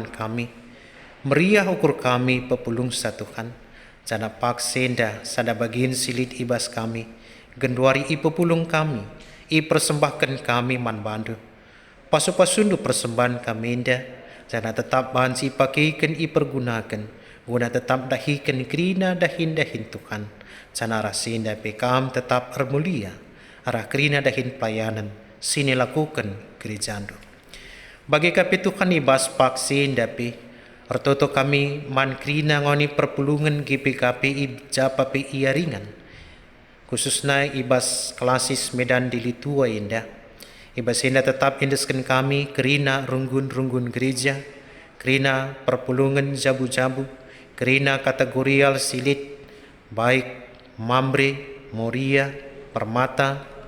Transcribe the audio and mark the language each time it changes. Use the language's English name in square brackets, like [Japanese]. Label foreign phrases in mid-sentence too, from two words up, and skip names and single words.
[Batak Karo] kami, meriah ukur kami pepulung satukan, jana pak senda sada bagian silit ibas kami, genduari i pepulung kami, i persembahkan kami man bandu, pasu-pasundu persembahan kami indah, jana tetap bahan si pakaikan i pergunakan, guna tetap dahikan krina dahin Tuhan, jana rasinda pekam tetap ermulia, arah krina dahin pelayanan, sini lakukan gerejandu. Bagi kapi Tuhan ibas pak sinda pe, ertoto kami man krina ngoni perpulungan GPKP i japa pe iaringan, khususnya ibas klasis Medan Dilitua indah. Ibas indah tetap indeskan kami kerina runggun-runggun gereja, kerina perpulungan jabu-jabu, kerina kategorial silit, baik Mamre, Moria, Permata,